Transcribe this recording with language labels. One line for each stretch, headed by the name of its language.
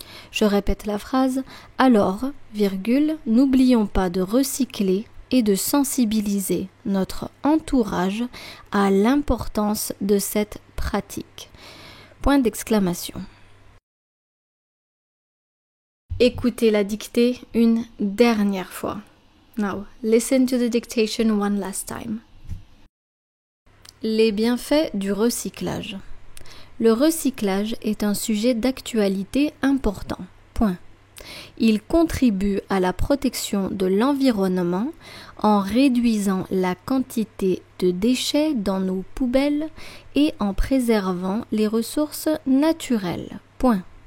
French: Je répète la phrase. Alors, n'oublions pas de recycler et de sensibiliser notre entourage à l'importance de cette pratique. Point d'exclamation. Écoutez la dictée une dernière fois.
English: Now, listen to the dictation one last time.
French: Les bienfaits du recyclage. Le recyclage est un sujet d'actualité important. Point. Il contribue à la protection de l'environnement en réduisant la quantité de déchets dans nos poubelles et en préservant les ressources naturelles. Point.